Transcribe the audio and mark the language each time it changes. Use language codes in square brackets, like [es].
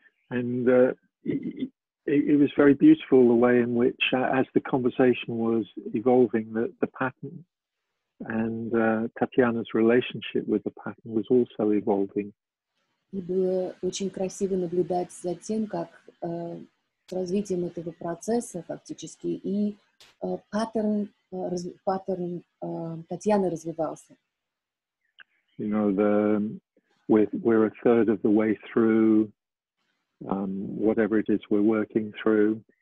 [en] And it was very beautiful the way in which, as the conversation was evolving, the pattern and Tatiana's relationship with the pattern was also evolving. [ru] И было очень красиво наблюдать за тем, как с развитием этого процесса фактически и паттерн Татьяны развивался. [en] You know, we're a third of the way through whatever it is we're working through.